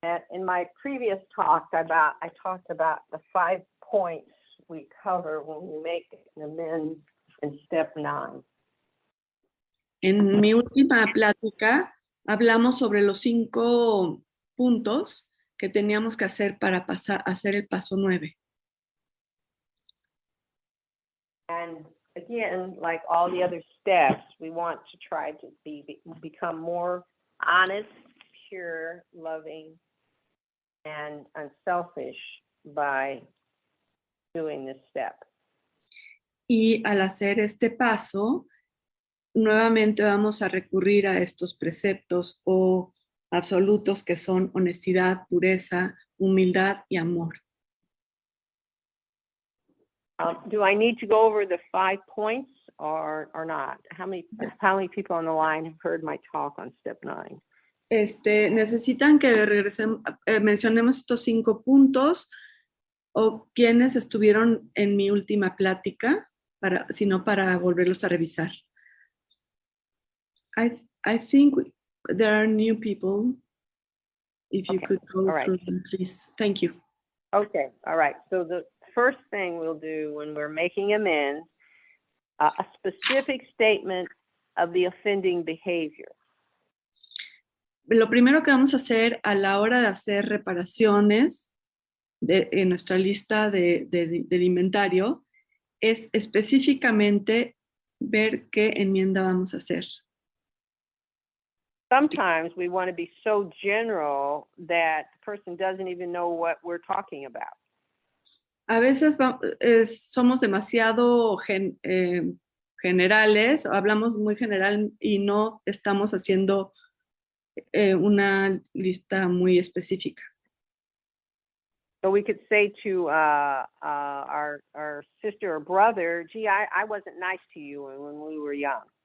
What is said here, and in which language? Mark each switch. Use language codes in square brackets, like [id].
[en] In my previous talk, I talked about the 5 points we cover when we make an amends in step 9. [es] En mi última plática hablamos sobre los 5 puntos que teníamos que hacer para pasar a hacer el paso 9. [en] And again, like all the other steps, we want to try to become more honest, pure, loving, and unselfish by doing this step. [es] Y al hacer este paso, nuevamente vamos a recurrir a estos preceptos o absolutos que son honestidad, pureza, humildad y amor. [en] Do I need to go over the 5 points or not? How many people on the line have heard my talk on step 9? [es] Necesitan que mencionemos estos 5 puntos o quienes estuvieron en mi última plática, sino para volverlos a revisar. [en] I think there are new people. If you could go through them, please. Thank you. Okay, all right. So the first thing we'll do when we're making amends, a specific statement of the offending behavior. [es] Lo primero que vamos a hacer a la hora de hacer reparaciones en nuestra lista del inventario es específicamente ver qué enmienda vamos a hacer. [en] Sometimes we want to be so general that the person doesn't even know what we're talking about. [es] A veces somos demasiado generales, hablamos muy general y no estamos haciendo una lista muy específica. [en] So we could say to our sister or brother, gee, I wasn't nice to you when we were young.